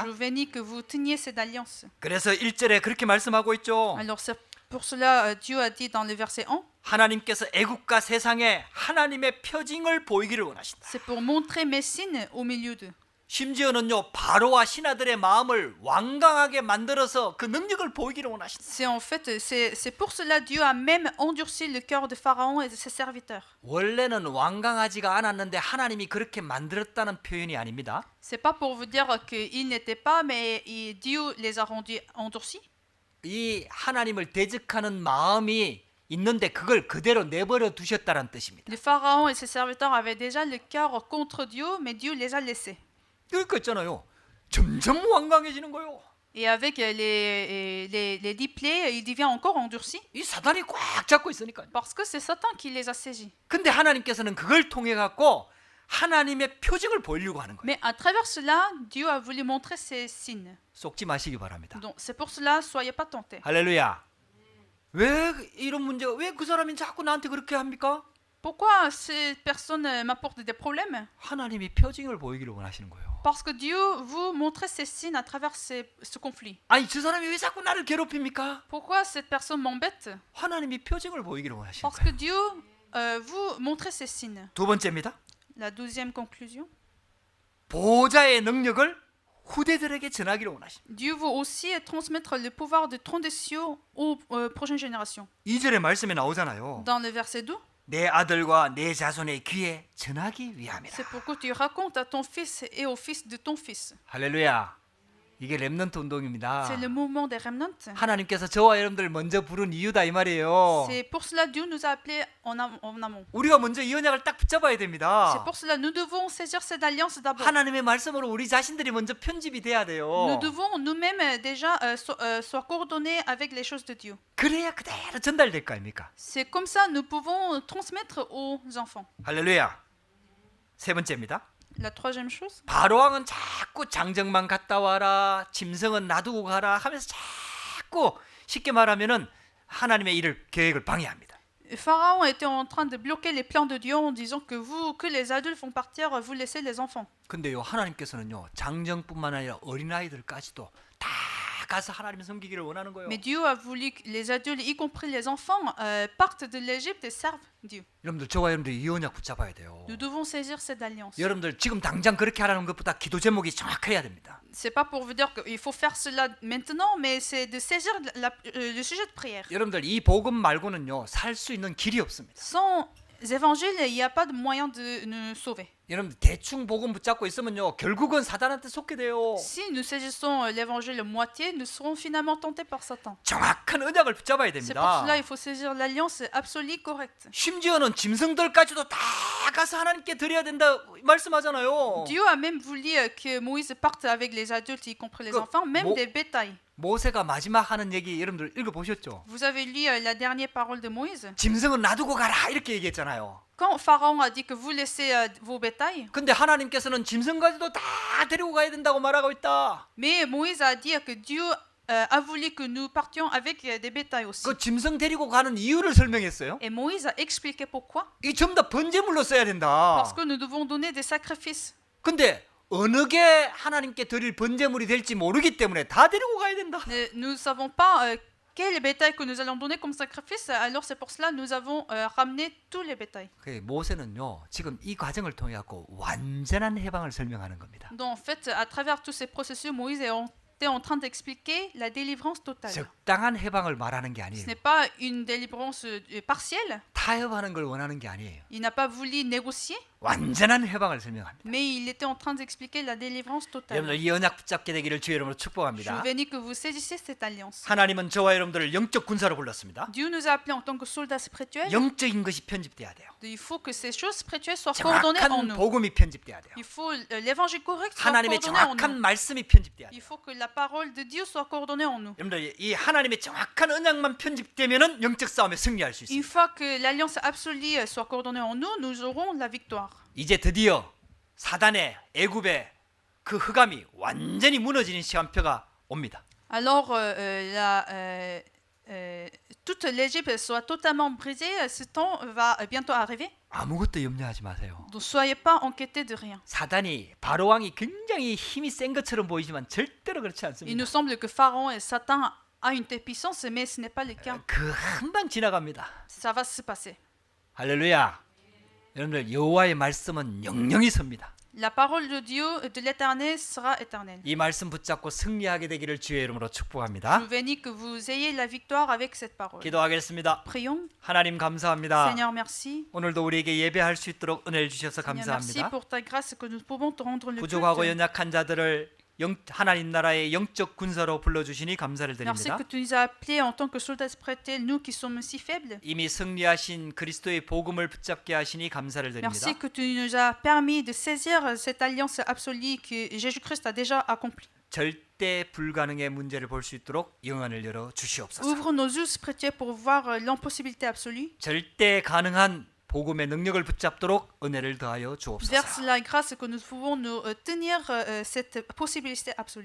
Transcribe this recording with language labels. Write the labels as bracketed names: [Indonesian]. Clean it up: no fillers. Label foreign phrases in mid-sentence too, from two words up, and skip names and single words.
[French] Je bénis que vous teniez cette alliance. [Korean] 그래서 1절에 그렇게 말씀하고 있죠. [French] Alors c'est pour cela Dieu a dit dans le verset 1, [Korean] 하나님께서 애국과 세상에 하나님의 표징을 보이기를 원하신다. [French] c'est pour montrer mes signes au milieu d'eux. [Korean] 심지어는요 바로와 신하들의 마음을 완강하게 만들어서 그 능력을 보이기를 원하신다. [French] C'est en fait c'est pour cela Dieu a même endurci le cœur de Pharaon et de ses serviteurs. [Korean] 원래는 완강하지가 않았는데 하나님이 그렇게 만들었다는 표현이 아닙니다. [French] C'est pas pour vous dire qu'ils n'étaient pas, mais Dieu les a rendus endurcis. [Korean] 이 하나님을 대적하는 마음이 있는데 그걸 그대로 내버려 두셨다는 뜻입니다. [French] Le Pharaon et ses serviteurs avaient déjà le cœur contre Dieu, mais Dieu les a laissés. [Korean] 그러니까 있잖아요. 점점 완강해지는 거예요. [French] Et avec les 10 plaies, il devient encore endurci [Korean] 이 사단이 꽉 잡고 있으니까요. [French] parce que c'est Satan qui les a saisis. [Korean] 근데 하나님께서는 그걸 통해 갖고 하나님의 표징을 보이려고 하는 거예요. [French] Mais à travers cela, Dieu a voulu montrer ses signes. [Korean] 속지 마시기 바랍니다. [French] Donc c'est pour cela, soyez pas tentés. [Korean] 할렐루야. 왜 이런 문제가 왜 그 사람이 자꾸 나한테 그렇게 합니까? [French] Pourquoi ces personnes m'apportent des problèmes? [Korean] 하나님이 표징을 보이기를 원하시는 거예요. [French] Parce que Dieu vous montre ces signes à travers ce conflit. [Korean] 아니 저 사람이 왜 자꾸 나를 괴롭힙니까? [French] Pourquoi cette personne m'embête? [Korean] 하나님이 표징을 보이기를 원하시는 [French] Parce [Korean] 거예요. [French] que Dieu vous montre ces signes. [Korean] 두 번째입니다. [French] La deuxième conclusion. [Korean] 보호자의 능력을 후대들에게 전하기를 원하십니다. [French] Dieu veut aussi transmettre le pouvoir de trône des cieux aux prochaines générations. [Korean] 2절의 말씀에 나오잖아요. [French] Dans le verset 2, [Korean] 내 아들과 내 자손의 귀에 전하기 위함이라. [French] c'est pour que tu racontes à ton fils et au fils de ton fils. [Korean] 할렐루야. 이게 렘넌트 운동입니다. [French] C'est le mouvement des remnants. [Korean] 하나님께서 저와 여러분들 먼저 부른 이유다 이 말이에요. [French] C'est pour cela que Dieu nous a appelés en amont. [Korean] 우리가 먼저 이 언약을 딱 붙잡아야 [French] C'est [Korean] 됩니다. [French] pour cela que nous devons saisir cette alliance d'abord. [Korean] 하나님의 말씀으로 우리 자신들이 먼저 편집이 돼야 돼요. [French] Nous devons nous-mêmes déjà soient coordonnés avec les choses de Dieu. [Korean] 그래야 그대로 전달될 거 아닙니까? [French] C'est comme ça nous pouvons transmettre aux enfants. [Korean] 할렐루야. 세 번째입니다. [French] La troisième chose, [Korean] 바로왕은 자꾸 장정만 갔다 와라, 짐승은 놔두고 가라 하면서 자꾸 쉽게 말하면은 하나님의 일을 계획을 방해합니다. [French] Pharaon était en train de bloquer les plans de Dieu en disant que les adultes vont partir, vous laissez les enfants. [Korean] 근데요 하나님께서는요 장정뿐만 아니라 어린아이들까지도 다 가서 하나님을 섬기기를 원하는 거예요. [French] Mais Dieu a voulu que les adultes, y compris les enfants, partent de l'Égypte et servent Dieu. [Korean] 여러분들 저와 여러분들 이 언약 붙잡아야 돼요. [French] Nous devons saisir cette alliance. [Korean] 여러분들 지금 당장 그렇게 하라는 것보다 기도 제목이 정확해야 됩니다. [French] C'est pas pour vous dire qu'il faut faire cela maintenant, mais c'est de saisir le sujet de prière. [Korean] 여러분들 이 복음 말고는요 살 수 있는 길이 없습니다. [French] Sans évangiles, il n'y a pas de moyen de nous sauver. [Korean] 여러분 대충 복음 붙잡고 있으면요 결국은 사단한테 속게 돼요. [French] Si nous saisissons l'évangile moitié, nous serons finalement tentés par Satan. [Korean] 정확한 언약을 붙잡아야 [French] C'est pour cela [Korean] 됩니다. [French] qu'il faut saisir l'alliance absolue correcte. [Korean] 심지어는 짐승들까지도 다 가서 하나님께 드려야 된다 말씀하잖아요. [French] Dieu a même voulu que Moïse parte avec les adultes, y compris les Que- enfants, même mo- des bétails. [Korean] 모세가 마지막 하는 얘기 여러분들 읽어보셨죠? [French] Vous avez lu la dernière parole de Moïse? [Korean] 짐승은 놔두고 가라 이렇게 얘기했잖아요. [French] Quand Pharaon a dit que vous laissez vos bétails, [Korean] 근데 하나님께서는 짐승까지도 다 데리고 가야 된다고 말하고 있다. [French] mais Moïse a dit que Dieu a voulu que nous partions avec des bétails aussi. [Korean] 그 짐승 데리고 가는 이유를 설명했어요. [French] Et Moïse a expliqué pourquoi. [Korean] 이 전부 다 번제물로 써야 된다. [French] Parce que nous devons donner des sacrifices. [Korean] 근데 어느 게 하나님께 드릴 번제물이 될지 모르기 때문에 다 데리고 가야 된다. [French] Mais nous ne savons pas quel bétail que nous allons donner comme sacrifice, alors c'est pour cela que nous avons ramené tous les bétails. [Korean] 그 모세는요 지금 이 과정을 통해 갖고 완전한 해방을 설명하는 겁니다. [French] Donc en fait, à travers tous ces processus, Moïse était en train d'expliquer la délivrance totale. [Korean] 적당한 해방을 말하는 게 [French] Ce [Korean] 아니에요. [French] n'est pas une délivrance partielle. [Korean] 타협하는 걸 원하는 게 아니에요. [French] Il n'a pas voulu négocier, [Korean] 완전한 해방을 설명합니다. [French] mais il était en train d'expliquer la délivrance totale. [Korean] 여러분들 이 언약 붙잡게 되기를 주의 이름으로 [French] Je [Korean] 축복합니다. [French] bénis que vous saisissiez cette alliance. [Korean] 하나님은 저와 여러분들을 영적 군사로 불렀습니다. [French] Dieu nous a appelés en tant que soldats spirituels. [Korean] 영적인 것이 편집돼야 돼요. [French] Il faut que ces choses spirituelles soient coordonnées en [Korean] 정확한 [French] nous. [Korean] 복음이 편집돼야 돼요. [French] Il faut l'évangile correct soit [Korean] 하나님의 [French] coordonné en [Korean] 정확한 [French] nous. [Korean] 말씀이 편집돼야 [French] Il [Korean] 돼요. [French] faut que la parole de Dieu soit coordonnée en nous. [Korean] 여러분들 이 하나님의 정확한 언약만 편집되면은 영적 싸움에 승리할 수 [French] Une [Korean] 있습니다. [French] fois que l'alliance absolue soit coordonnée en nous, nous aurons la victoire. [Korean] 이제 드디어 사단의 애굽의 그 흑암이 완전히 무너지는 시간표가 옵니다. [French] Alors, toute l'Égypte soit totalement brisée, ce temps va bientôt arriver. [Korean] 아무것도 염려하지 마세요. [French] Donc, soyez pas inquiétés de rien. [Korean] 사단이 바로 왕이 굉장히 힘이 센 것처럼 보이지만 절대로 그렇지 [French] Il [Korean] 않습니다. [French] nous semble que Pharaon et Satan a une telle puissance, mais ce n'est pas le cas. [Korean] 그 한방 지나갑니다. [French] Ça va se passer. [Korean] 할렐루야. 여러분들 여호와의 말씀은 영영이 섭니다. [French] La parole de Dieu, de l'Éternel, sera éternelle. [Korean] 이 말씀 붙잡고 승리하게 되기를 주의 이름으로 [French] Je [Korean] 축복합니다. [French] vous bénis que vous ayez la victoire avec cette parole. [Korean] 기도하겠습니다. [French] Prions. [Korean] 하나님 감사합니다. [French] Seigneur, merci. [Korean] 오늘도 우리에게 예배할 수 있도록 은혜를 주셔서 [French] Seigneur, merci [Korean] 감사합니다. [French] pour ta grâce que nous pouvons te rendre le [Korean] 부족하고 [French] culte. [Korean] 연약한 자들을 하나님 나라의 영적 군사로 불러주시니 감사를 [French] Merci [Korean] 드립니다. [French] que tu nous as appelés en tant que soldats spirituels, nous qui sommes si faibles. [Korean] 이미 승리하신 그리스도의 복음을 붙잡게 하시니 감사를 드립니다. [French] Merci que tu nous as permis de saisir cette alliance absolue que Jésus-Christ a déjà accomplie. [Korean] 절대 불가능의 문제를 볼 수 있도록 영안을 열어 주시옵소서. [French] Ouvre nos yeux spirituels pour voir l'impossibilité absolue. [Korean] 절대 가능한 복음의 능력을 붙잡도록 은혜를 더하여 [French] Verse [Korean] 주옵소서. [French] la grâce que nous pouvons nous tenir cette possibilité absolue.